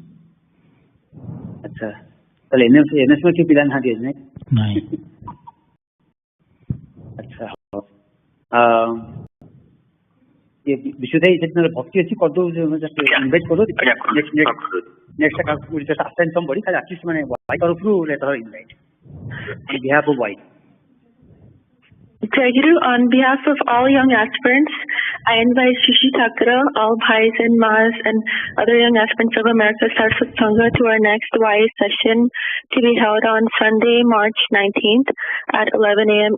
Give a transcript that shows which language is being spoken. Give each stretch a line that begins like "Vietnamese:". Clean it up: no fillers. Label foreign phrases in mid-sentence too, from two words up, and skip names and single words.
Odia: ଆଚ୍ଛା ତାହେଲେ ଏନଏସ କିଏ ପିଲା ନାହାନ୍ତି ଆଜି ନାଇଁ ଆଚ୍ଛା ହଉ ବିଶୁଦ୍ଧ ଭାଇ ସେଠି ଭକ୍ତି ଅଛି କରିଦଉ ଇନଭାଇଟ୍ କରିଦଉ
English: next assign somebody
Odia: ଖାଲି ଆର୍ଟିଷ୍ଟ ମାନେ ଭାଇ ତରଫରୁ
English: letter invite on behalf of white. Jayaguru, on behalf of all young aspirants, I invite Shishi Thakra, all Bhais and Mas and other young aspirants of America Saraswata Sangha to our next YA session to be held on Sunday, March 19th at 11 a.m.